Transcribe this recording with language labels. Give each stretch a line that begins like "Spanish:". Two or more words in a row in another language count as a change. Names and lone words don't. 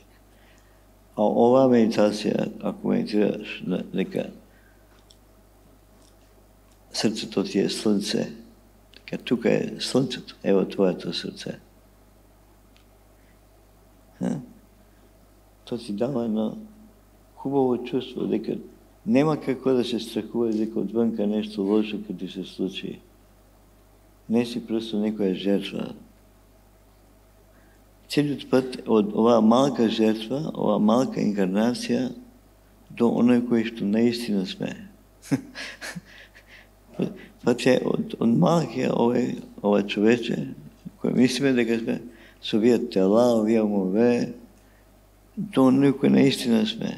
Macedonian: А оваа медитација, ако медитираш дека срцето ти е слънце, дека тука е слънцето, ево твоето срце. Тоа ти дава едно хубаво чувство, дека нема како да се страхува дека одвънка нешто лошо ќе ти се случи. Не си просто некоја жертва.
Bulgarian: целият път от
Macedonian: ова малка жертва, ова малка инкарнация до оној кој што наистина сме. Път е од малкия ова човече, кој мислиме дека сме со овие тела, овие умове, до оној кој наистина сме.